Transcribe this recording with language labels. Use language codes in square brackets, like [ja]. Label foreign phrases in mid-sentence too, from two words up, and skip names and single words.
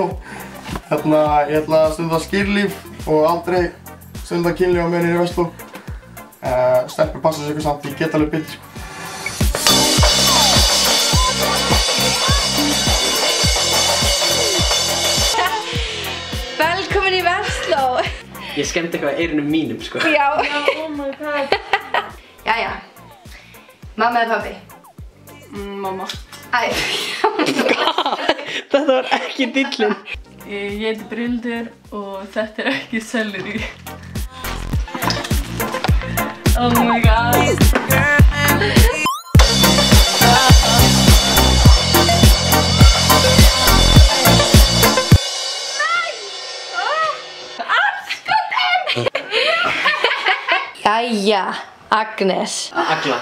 [is] Ég ætla að stunda skýrlíf og aldrei stunda kynlíf á meðan ég er í Vestló. Stelpur passa sig samt, ég get alveg bitt, sko. Velkomin í Vestló. Ég skemmti eitthvað eyrunum mínum, sko. Já. [en] Oh my god. [is] Jæja. Mamma eða pabbi? Mamma. Æ. Þetta var ekki dillin. Ég heiti Brynhildur og þetta er ekki selleri. [en] Oh my god. [is] Jæja, Agnes. Agla.